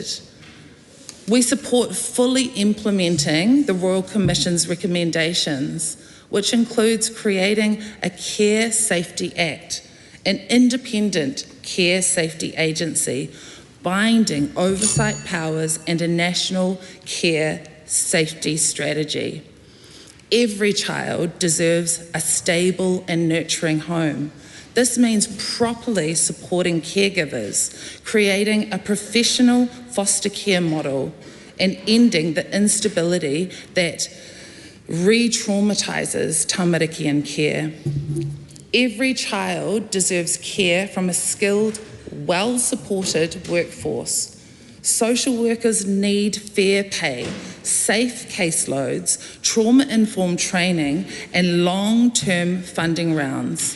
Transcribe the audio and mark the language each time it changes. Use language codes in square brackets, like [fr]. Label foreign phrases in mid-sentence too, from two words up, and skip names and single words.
[en] We support fully implementing the Royal Commission's recommendations, which includes creating a Care Safety Act, an independent care safety agency, binding oversight powers and a national care safety strategy. Every child deserves a stable and nurturing home. This means properly supporting caregivers, creating a professional foster care model, and ending the instability that re-traumatises tamariki in care. Every child deserves care from a skilled well-supported workforce. Social workers need fair pay, safe caseloads, trauma-informed training, and long-term funding rounds.